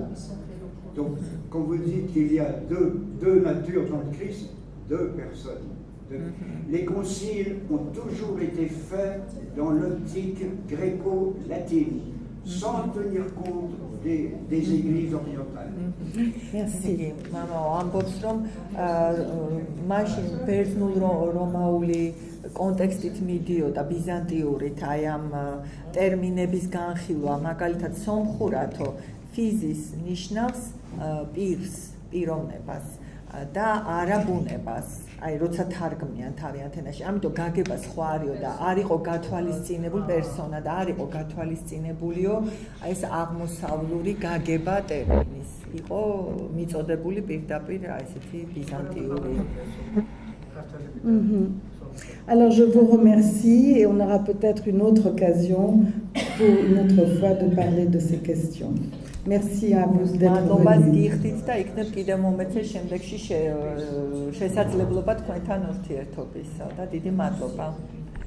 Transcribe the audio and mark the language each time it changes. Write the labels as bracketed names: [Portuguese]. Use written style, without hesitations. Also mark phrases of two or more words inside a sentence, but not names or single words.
[French] Donc, quand vous dites qu'il y a deux natures dans le Christ, deux personnes. Les conciles ont toujours été faits dans l'optique gréco-latine, sans tenir compte des églises orientales. Merci. [Georgian] Mama ამბობს რომ მაშინ ბერძნულ-რომაული კონტექსტით მიდიოდა ბიზანტიურით აი ამ ტერმინების განხილვა, მაგალითად სომხურათო ფიზის ნიშნავს პირს, პიროვნებას და არა ბუნებას. აი როცა თარგმნიან თავიანთ ენაში, ამიტომ გაგება სხვა არისო და არ იყო გათვალისწინებული პერსონა და არ იყო გათვალისწინებულიო აი ეს აღმოსავლური გაგება ტერმინის. იყო მიწოდებული პირდაპირ აი ესეთი ბიზანტიური. [French] Alors je vous remercie et on aura peut-être une autre occasion pour une autre fois de parler de ces questions. Merci à vous d'être venus. [Georgian] და იქნებ კიდე მომეცე შემდეგში შესაძლებლობა თქვენთან ურთიერთობისა და დიდი მადლობა.